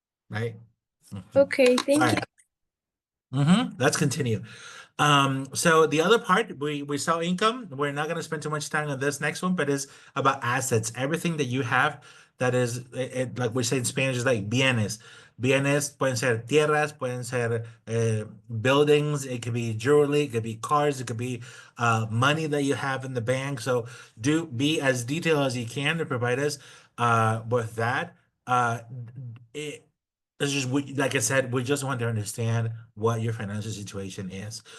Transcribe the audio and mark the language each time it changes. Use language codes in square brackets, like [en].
[en] Right? Mhm. Okay, All thank you. right. Let's continue. So the other part, we saw income. We're not going to spend too much time on this next one, but it's about assets. Everything that you have that is, like we say in Spanish, is like bienes. [es] Bienes pueden ser tierras, pueden ser buildings. [en] It could be jewelry, it could be cars, it could be money that you have in the bank. So do be as detailed as you can to provide us with that. It, it's just like I said, we just want to understand what your financial situation is.